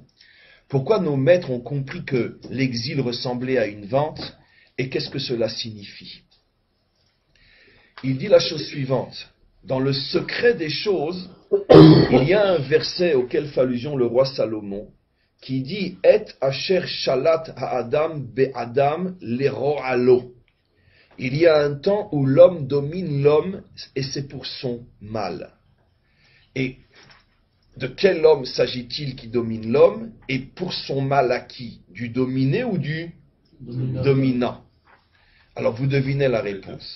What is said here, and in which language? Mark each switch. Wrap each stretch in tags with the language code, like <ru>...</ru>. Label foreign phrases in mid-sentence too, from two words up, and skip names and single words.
<fr>Pourquoi nos maîtres ont compris que l'exil ressemblait à une vente, et qu'est-ce que cela signifie? Il dit la chose suivante. Dans le secret des choses, il y a un verset auquel fait allusion le roi Salomon, qui dit «</fr> <he>עת אשר שלט האדם באדם לרע לו</he> <fr>» Il y a un temps où l'homme domine l'homme, et c'est pour son mal. Et de quel homme s'agit-il qui domine l'homme? Et pour son mal à qui? Du dominé ou du dominant? Alors vous devinez la réponse.</fr>